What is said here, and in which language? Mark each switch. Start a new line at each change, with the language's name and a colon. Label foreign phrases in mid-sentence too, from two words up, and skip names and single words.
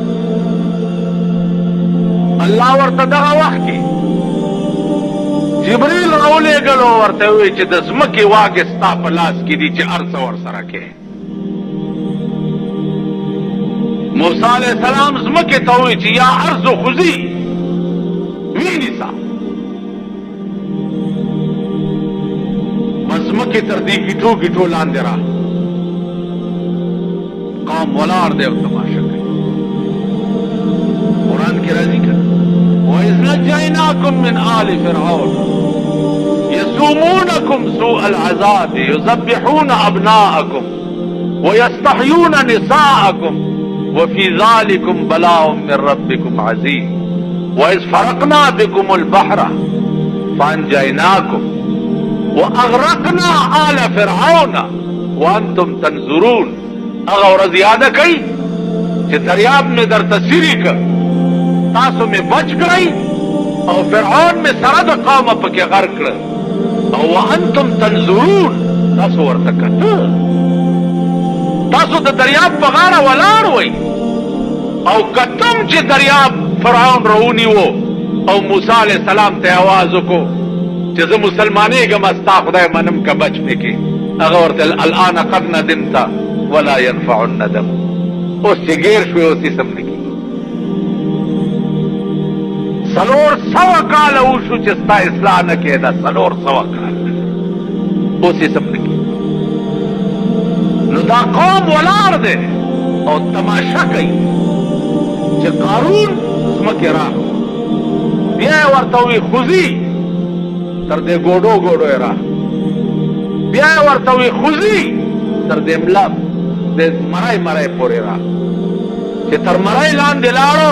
Pashto: الله ورته دغه وخت کې جبريل راولېږلو ورته وویل چې د ځمکې واګې ستا په لاس کې دي چې هر څه ورسره کې موسی علیہ السلام ځمکې ته وویل چې
Arabic: یا ارض خذي
Pashto: ونیسه زمکه تر دې ګیټو ګیټو لاندې را قوم ولاړ دی او تماشا کوي. قرآن کې راځي کنه
Arabic: وَإِذْ نَجَّيْنَاكُمْ مِنْ آلِ فِرْعَوْنَ يَسُومُونَكُمْ سُوءَ الْعَذَابِ يُذَبِّحُونَ أَبْنَاءَكُمْ وَيَسْتَحْيُونَ نِسَاءَكُمْ وَفِي ذَلِكُمْ بَلَاءٌ مِّن رَّبِّكُمْ عَظِيمٌ وَإِذْ فَرَقْنَا بِكُمُ الْبَحْرَ فَأَنجَيْنَاكُمْ وَأَغْرَقْنَا آلَ فِرْعَوْنَ وَأَنتُمْ تَنظُرُونَ. هغه ورځ یاده کړئ چې دریاب مې درته څیرې کړ، تاسو مې بچ کړئ او فرعون مې سره د قومه پکې غرق کړ او وانتم تنظرون، تاسو ورته کته، تاسو د دریاب په غاړه ولاړ وئ او کتم چې دریاب فرعون راونیو او موسی علیہ السلام ته आवाज وکړو چې زه مسلمانېږم ستا خدای منم که بچ مې کې.
Pashto: هغه ورته
Arabic: الان قد ندمت ولا ينفع الندم.
Pashto: اوس چې ګیر شوې اوس یې سم نه کېږي. 400 کاله وشو چې ستا اصلاح نه کېده، 400 کاله اوس یې سم نه کېږي. نو دا قوم ولاړ دی او تماشا کوي چې قارون ځمکې راغی، بیا یې ورته وی خوځي تر دې ګوډو ګوډو یې راغی، بیا یې ورته وی خوځي تر دې ملا د مرای مرای پورې راغی چې تر مرای لاندې لاړو.